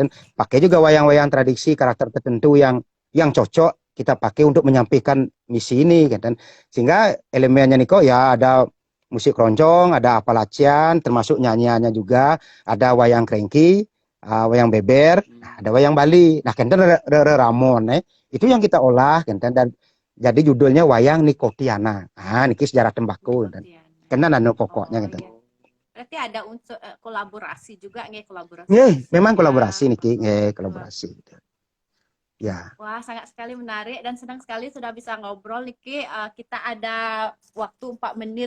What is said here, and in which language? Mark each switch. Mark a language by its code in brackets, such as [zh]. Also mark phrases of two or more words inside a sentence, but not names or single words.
[id] Pakai juga wayang-wayang tradisi karakter tertentu yang cocok kita pakai untuk menyampaikan misi ini, Sehingga elemennya nih kok ya ada musik keroncong, ada Appalachian, termasuk nyanyiannya juga, ada wayang cranky, wayang beber, ada wayang Bali. Nah, Ramon, itu yang kita olah, dan jadi judulnya wayang Nikotiana. Niki sejarah tembakau, karena nano pokoknya, Berarti ada unsur kolaborasi juga, kolaborasi. Memang kolaborasi niki, kolaborasi. Ya. Wah, sangat sekali menarik dan senang sekali sudah bisa ngobrol, Niki. Kita ada waktu 4 menit.